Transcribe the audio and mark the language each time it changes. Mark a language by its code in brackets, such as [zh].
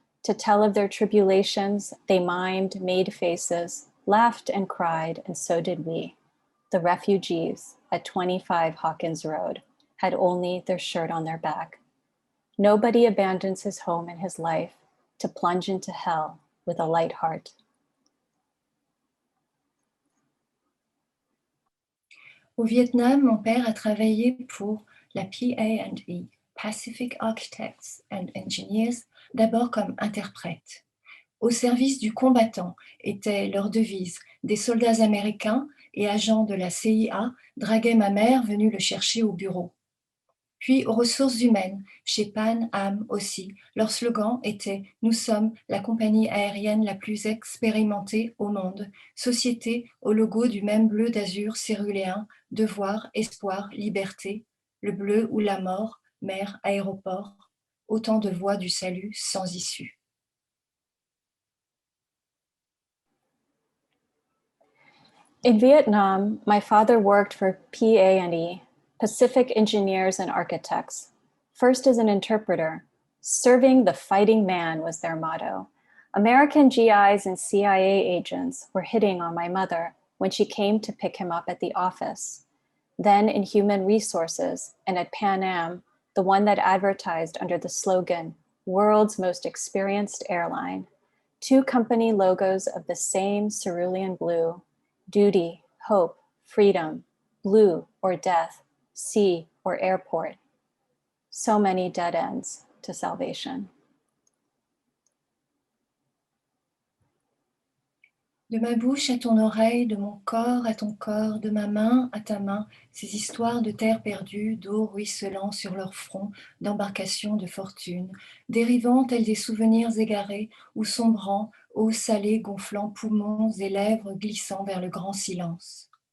[en] To tell of their tribulations, they mimed, made faces, laughed and cried, and so did we. The refugees at 25 Hawkins Road had only their shirt on their back. Nobody abandons his home and his life to plunge into hell with a light heart. [fr] Au Vietnam, mon père a travaillé pour la PA&E, Pacific Architects and Engineers, d'abord comme interprète. Au service du combattant était leur devise. Des soldats américains et agents de la CIA draguaient ma mère venue le chercher au bureau. Puis aux ressources humaines, chez Pan Am aussi, leur slogan était « Nous sommes la compagnie aérienne la plus expérimentée au monde, société au logo du même bleu d'azur céruléen, devoir, espoir, liberté, le bleu ou la mort, mer, aéroport, autant de voies du salut sans issue. [en] In Vietnam, my father worked for PA&E, Pacific Engineers and Architects, first as an interpreter. Serving the fighting man was their motto. American GIs and CIA agents were hitting on my mother when she came to pick him up at the office. Then in Human Resources and at Pan Am, the one that advertised under the slogan, "World's Most Experienced Airline," two company logos of the same cerulean blue, duty, hope, freedom, blue or death, sea or airport. So many dead ends to salvation. [fr] De ma bouche à ton oreille, de mon corps à ton corps, de ma main à ta main, ces histoires de terre perdue, d'eau ruisselant sur leur front, d'embarcations de fortune, dérivant tels des souvenirs égarés ou sombrant, eau salée gonflant poumons et lèvres glissant vers le grand silence.